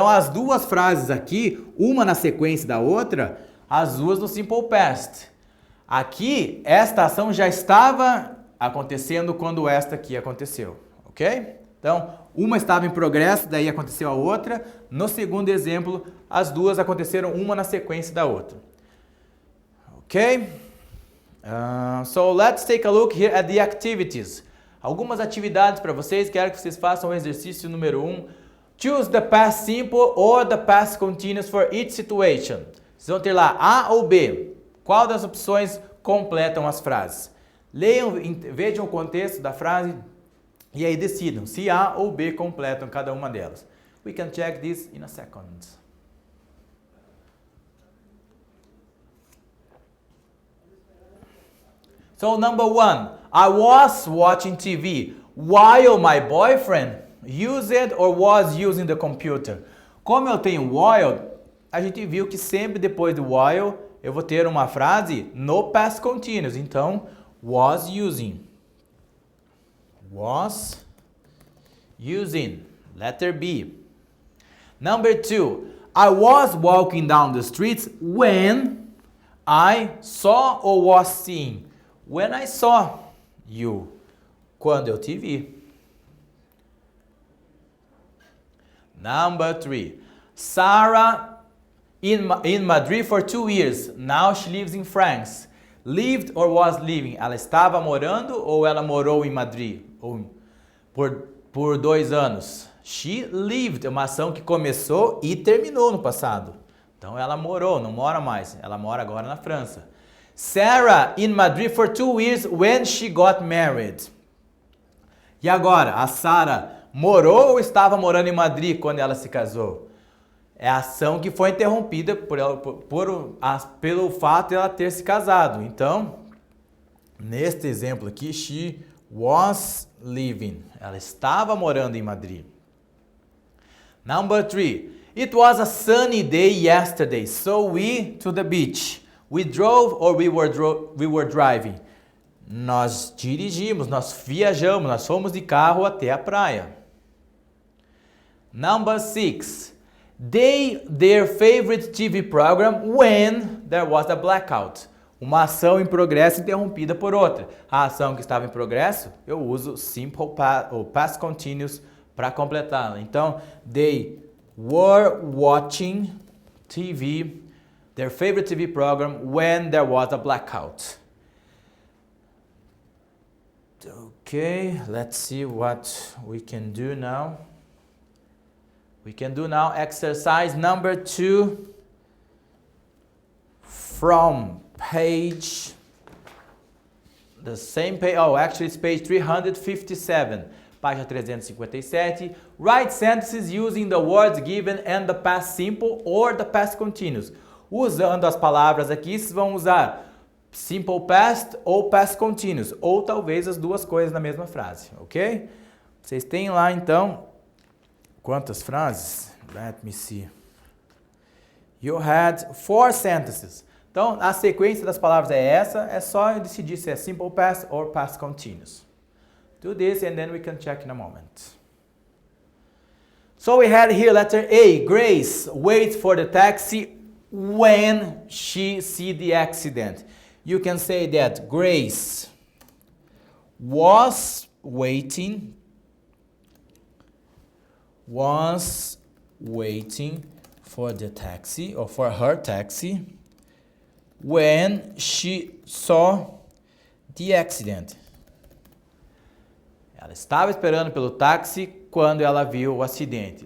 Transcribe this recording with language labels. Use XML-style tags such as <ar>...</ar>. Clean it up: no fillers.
<pt>Então as duas frases aqui, uma na sequência da outra, as duas no simple past. Aqui, esta ação já estava acontecendo quando esta aqui aconteceu, ok? Então, uma estava em progresso, daí aconteceu a outra. No segundo exemplo, as duas aconteceram uma na sequência da outra. Ok?</pt> <en>So, let's take a look here at the activities.</en> <pt>Algumas atividades para vocês, quero que vocês façam o exercício número 1.</pt> <en>Choose the past simple or the past continuous for each situation.</en> <pt>Vocês vão ter lá A ou B. Qual das opções completam as frases? Leiam, vejam o contexto da frase e aí decidam se A ou B completam cada uma delas.</pt> <en>We can check this in a second. So number 1, I was watching TV while my boyfriend used or was using the computer.</en> <pt>Como eu tenho while, a gente viu que sempre depois do while eu vou ter uma frase no past continuous.</pt> <en>Então, was using. Was using. Letter B. Number 2, I was walking down the streets when I saw or was seeing. When I saw you.</en> <pt>Quando eu te vi.</pt> <en>Number 3, Sarah in Madrid for 2 years. Now she lives in France. Lived or was living?</en> <pt>Ela estava morando ou ela morou em Madrid? Ou por 2 anos.</pt> <en>She lived,</en> <pt>é uma ação que começou e terminou no passado. Então ela morou, não mora mais. Ela mora agora na França.</pt> <en>Sarah in Madrid for 2 years when she got married.</en> <pt>E agora, a Sarah morou ou estava morando em Madrid quando ela se casou? É a ação que foi interrompida pelo fato de ela ter se casado. Então, neste exemplo aqui, she was living. Ela estava morando em Madrid.</pt> <en>Number 3. It was a sunny day yesterday, so we to the beach. We drove or we were driving.</en> <pt>Nós dirigimos, nós viajamos, nós fomos de carro até a praia.</pt> <en>Number 6. Their favorite TV program when there was a blackout.</en> <pt>Uma ação em progresso interrompida por outra. A ação que estava em progresso, eu uso simple ou past continuous para completá-la.</pt> <en>Então, they were watching TV, their favorite TV program when there was a blackout. Okay, let's see what we can do now. We can do now exercise number 2. from page, the same page, oh, actually it's page 357,</en> <pt>página 357.</pt> <en>Write sentences using the words given and the past simple or the past continuous.</en> <pt>Usando as palavras aqui, vocês vão usar simple past ou past continuous, ou talvez as duas coisas na mesma frase, ok? Vocês têm lá então, quantas frases?</pt> <en>Let me see. You had 4 sentences.</en> <pt>Então, a sequência das palavras é essa, é só decidir se é simple past or past continuous.</pt> <en>Do this and then we can check in a moment. So we had here letter A, Grace waits for the taxi when she see the accident. You can say that Grace was waiting for the taxi or for her taxi when she saw the accident.</en> <pt>Ela estava esperando pelo táxi quando ela viu o acidente.</pt>